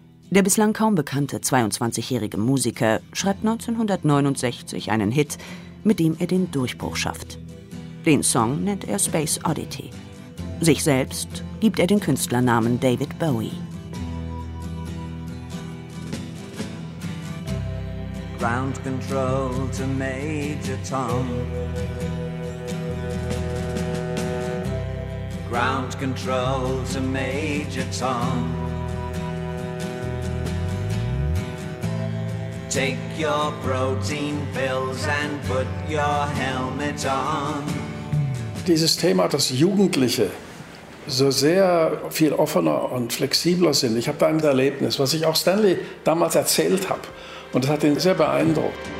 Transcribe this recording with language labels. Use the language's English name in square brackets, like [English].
[German] Der bislang kaum bekannte 22-jährige Musiker schreibt 1969 einen Hit, mit dem er den Durchbruch schafft. Den Song nennt er Space Oddity. Sich selbst gibt er den Künstlernamen David Bowie. [English] Ground control to Major Tom. Ground control to Major Tom. Take your protein pills and put your helmet on. [German] Dieses Thema, das Jugendliche so sehr viel offener und flexibler sind. Ich habe da ein Erlebnis, was ich auch Stanley damals erzählt habe. Und das hat ihn sehr beeindruckt.